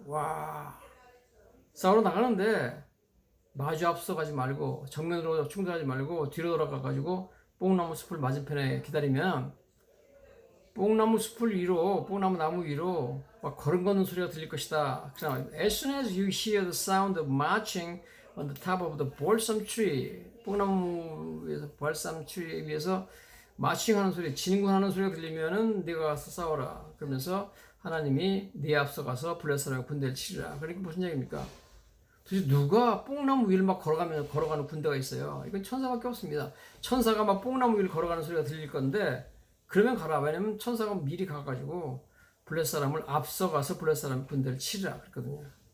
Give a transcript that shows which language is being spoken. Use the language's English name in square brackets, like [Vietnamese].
[Korean] 와, 싸우러 나가는데 마주 앞서가지 말고 정면으로 충돌하지 말고 뒤로 돌아가가지고 뽕나무 숲을 맞은편에 기다리면 뽕나무 숲을 위로, 뽕나무 나무 위로 막 걸음 걷는 소리가 들릴 것이다. [English] As soon as you hear the sound of marching on the top of the balsam tree, [Korean] 뽕나무 위에서 발삼 트리 위에서 마칭하는 소리, 진군하는 소리가 들리면은 네가 가서 싸워라. 그러면서 하나님이 네 앞서 가서 블레셋 사람의 군대를 치리라. 그러니까 무슨 얘기입니까? 도대체 누가 뽕나무 위를 막 걸어가는 군대가 있어요? 이건 천사밖에 없습니다. 천사가 막 뽕나무 위를 걸어가는 소리가 들릴 건데 그러면 가라. 왜냐면 천사가 미리 가가지고 블레셋 사람을 앞서가서 블레셋 사람의 군대를 치리라 그랬거든요.